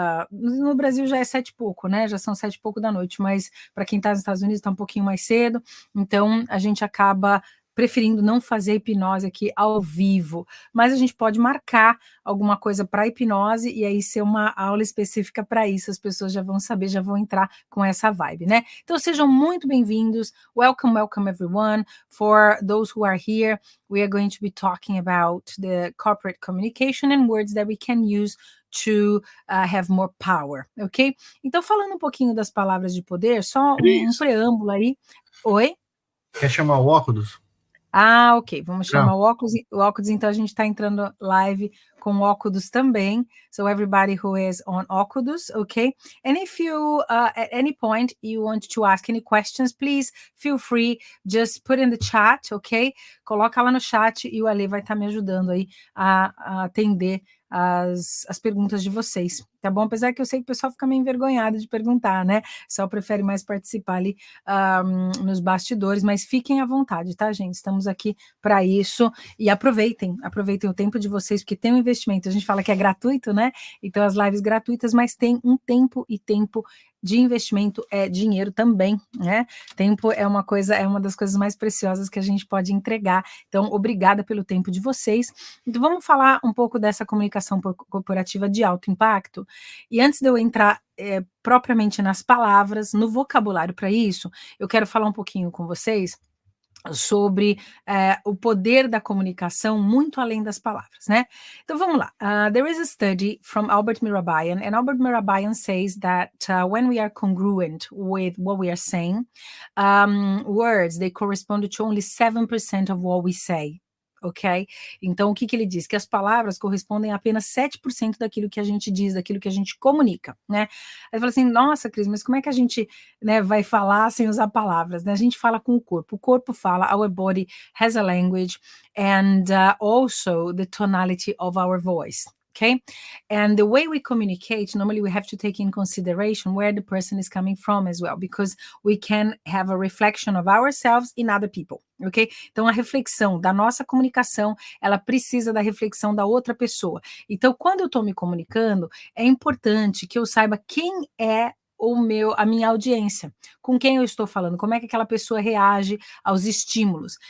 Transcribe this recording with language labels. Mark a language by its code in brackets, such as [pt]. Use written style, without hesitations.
[pt] No Brasil já é 7 e pouco, né? Já são 7 e pouco da noite, mas para quem está nos Estados Unidos está um pouquinho mais cedo, então a gente acaba preferindo não fazer hipnose aqui ao vivo, mas a gente pode marcar alguma coisa para hipnose e aí ser uma aula específica para isso. As pessoas já vão saber, já vão entrar com essa vibe, né? Então sejam muito bem-vindos. [en] Welcome everyone. For those who are here, we are going to be talking about the corporate communication and words that we can use to have more power, ok? [pt] Então, falando um pouquinho das palavras de poder, só um preâmbulo aí. Oi? Quer chamar o óculos? Ok. Vamos chamar o óculos, então a gente está entrando live com o óculos também. [en] So everybody who is on óculos, okay? And if you, at any point, you want to ask any questions, please feel free, just put in the chat, ok? [pt] Coloca lá no chat e o Ale vai estar me ajudando aí a atender as perguntas de vocês, tá bom? Apesar que eu sei que o pessoal fica meio envergonhado de perguntar, né? Só prefere mais participar ali nos bastidores, mas fiquem à vontade, tá, gente? Estamos aqui para isso e aproveitem o tempo de vocês, porque tem um investimento. A gente fala que é gratuito, né? Então as lives gratuitas, mas tem um tempo, e tempo de investimento é dinheiro também, né? Tempo é uma das coisas mais preciosas que a gente pode entregar. Então, obrigada pelo tempo de vocês. Então, vamos falar um pouco dessa comunicação corporativa de alto impacto. E antes de eu entrar propriamente nas palavras, no vocabulário para isso, eu quero falar um pouquinho com vocês sobre o poder da comunicação muito além das palavras, né? Então vamos lá. [en] There is a study from Albert Mirabayan, and Albert Mirabayan says that when we are congruent with what we are saying, words, they correspond to only 7% of what we say. ok? [pt] Então, o que ele diz? Que as palavras correspondem a apenas 7% daquilo que a gente diz, daquilo que a gente comunica, né? Aí fala assim, nossa, Cris, mas como é que a gente, né, vai falar sem usar palavras, né? A gente fala com o corpo fala, [en] our body has a language, and also the tonality of our voice. Okay. And the way we communicate, normally we have to take in consideration where the person is coming from as well, because we can have a reflection of ourselves in other people. Ok? [pt] Então, a reflexão da nossa comunicação, ela precisa da reflexão da outra pessoa. Então, quando eu estou me comunicando, é importante que eu saiba quem é a minha audiência, com quem eu estou falando, como é que aquela pessoa reage aos estímulos.